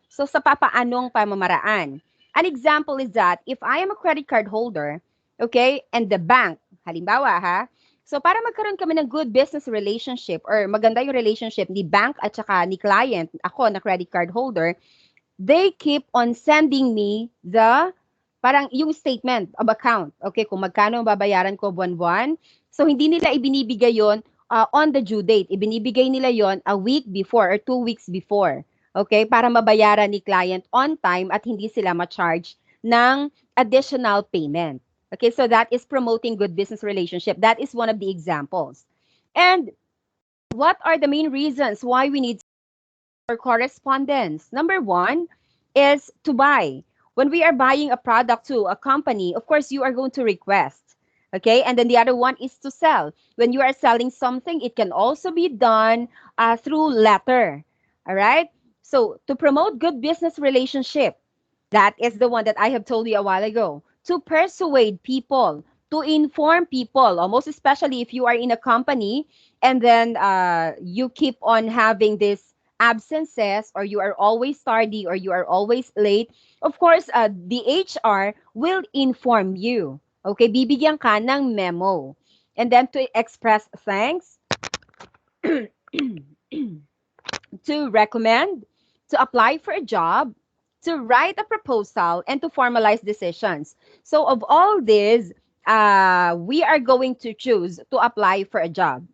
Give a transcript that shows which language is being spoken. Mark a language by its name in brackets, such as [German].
[Filipino] So sa papaanong pamamaraan. [English] An example is that if I am a credit card holder, okay, and the bank, [Filipino] halimbawa ha, so para magkaroon kami ng [English] good business relationship or [Filipino] maganda yung [English] relationship ni bank [Filipino] at saka ni [English] client, [Filipino] ako na [English] credit card holder, they keep on sending me the [Filipino] parang yung [English] statement of account. [Filipino] Okay, kung magkano ang babayaran ko buwan-buwan. So hindi nila ibinibigay yon [English] on the due date. [Filipino] Ibinibigay nila yon [English] a week before or 2 weeks before. [Filipino] Okay, para mabayaran ni client [English] on time [Filipino] at hindi sila ma-charge ng additional payment. [English] Okay, so that is promoting good business relationship. That is one of the examples. And what are the main reasons why we need for correspondence? Number one is to buy. When we are buying a product to a company, of course, you are going to request. Okay, and then the other one is to sell. When you are selling something, it can also be done through letter. All right. So to promote good business relationship, that is the one that I have told you a while ago. To persuade people, to inform people, or most especially if you are in a company and then you keep on having this absences or you are always tardy or you are always late, of course, the HR will inform you. [Filipino] Okay, bibigyan ka ng memo. [English] And then to express thanks, to recommend, to apply for a job, to write a proposal, and to formalize decisions. So of all this, we are going to choose to apply for a job.